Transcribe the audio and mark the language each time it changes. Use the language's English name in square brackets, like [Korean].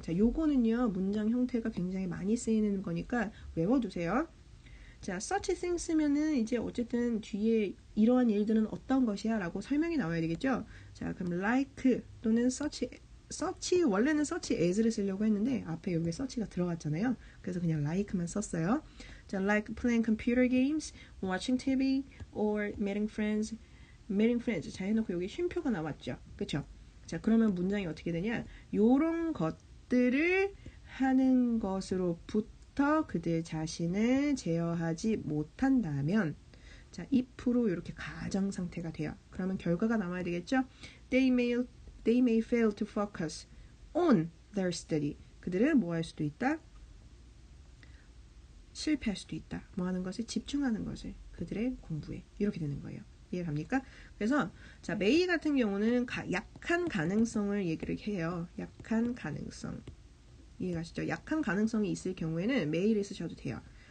[Korean] 자, 요거는요 문장 형태가 굉장히 많이 쓰이는 거니까 외워두세요. 자, [English] such things [Korean] 쓰면은 이제 어쨌든 뒤에 이러한 일들은 어떤 것이야 라고 설명이 나와야 되겠죠? 자, 그럼 like 또는 such 원래는 such as를 쓰려고 했는데 앞에 여기 such가 들어갔잖아요. 그래서 그냥 like만 썼어요. [English] 자, like playing computer games, watching TV, or meeting friends. [Korean] 자, 해놓고 여기 쉼표가 나왔죠. 그쵸? 자, 그러면 문장이 어떻게 되냐? 요런 것들을 하는 것으로부터 그들 자신을 제어하지 못한다면 자, if로 이렇게 가정 상태가 돼요. 그러면 결과가 나와야 되겠죠? [English] They may fail to focus on their study. [Korean] 그들은 뭐 할 수도 있다? 실패할 수도 있다. 뭐 하는 것에 집중하는 것을 그들의 공부에 이렇게 되는 거예요. 이해갑니까? 그래서 자, may 같은 경우는 약한 가능성을 얘기를 해요. 약한 가능성. 이해가시죠? 약한 가능성이 있을 경우에는 may를 쓰셔도 돼요.